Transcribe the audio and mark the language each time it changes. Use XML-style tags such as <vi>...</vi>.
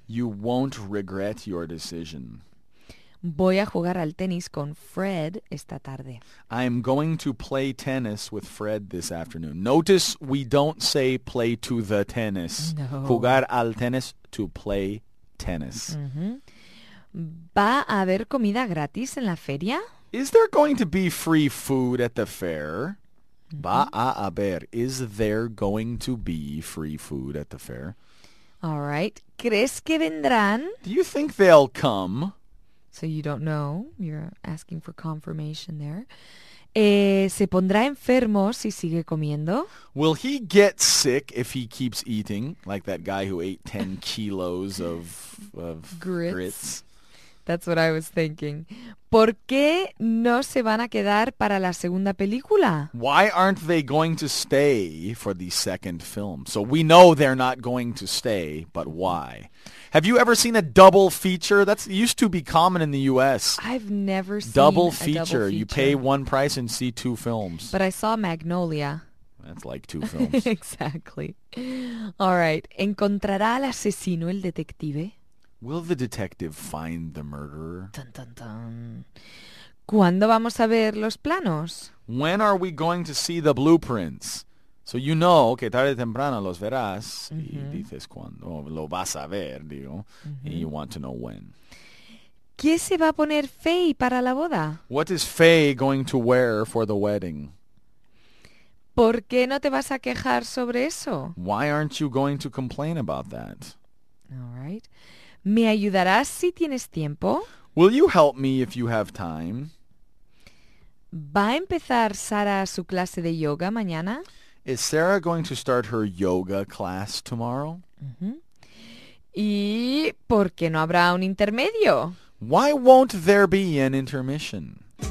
<en>You won't regret your decision.</en> <es>Voy a jugar al tenis con Fred esta tarde.</es> <en>I'm going to play tennis with Fred this afternoon. Notice we don't say play to the tennis. No.</en> <es>Jugar al tenis,</es> <en>to play tennis.</en> <es>¿Va a haber comida gratis en la feria?</es> <en>Is there going to be free food at the fair?</en> <es>Va a haber.</es> <en>Is there going to be free food at the fair? All right.</en> <es>¿Crees que vendrán?</es> <en>Do you think they'll come? So you don't know. You're asking for confirmation there.</en> <es>¿Se pondrá enfermo si sigue comiendo?</es> <en>Will he get sick if he keeps eating? Like that guy who ate 10 kilos of grits. That's what I was thinking.</en> <es>¿Por qué no se van a quedar para la segunda película?</es> <en>Why aren't they going to stay for the second film? So we know they're not going to stay, but why? Have you ever seen a double feature? That used to be common in the U.S. I've never seen double a feature. double feature. You pay one price and see two films. But I saw Magnolia. That's like two films. Exactly. All right.</en> <es>¿Encontrará al asesino el detective?</es> <en>Will the detective find the murderer? Dun, dun, dun.</en> <es>¿Cuándo vamos a ver los planos?</es> <en>When are we going to see the blueprints? So you know</en> <es>que tarde o temprano los verás y dices cuándo. O lo vas a ver, digo.</es> <en>And you want to know when.</en> <es>¿Qué se va a poner Faye para la boda?</es> <en>What is Faye going to wear for the wedding?</en> <es>¿Por qué no te vas a quejar sobre eso?</es> <en>Why aren't you going to complain about that? All right.</en> <es>¿Me ayudarás si tienes tiempo?</es> <en>Will you help me if you have time?</en> <es>¿Va a empezar Sara su clase de yoga mañana?</es> <en>Is Sarah going to start her yoga class tomorrow?</en> <es>¿Y por qué no habrá un intermedio?</es> <en>Why won't there be an intermission?</en>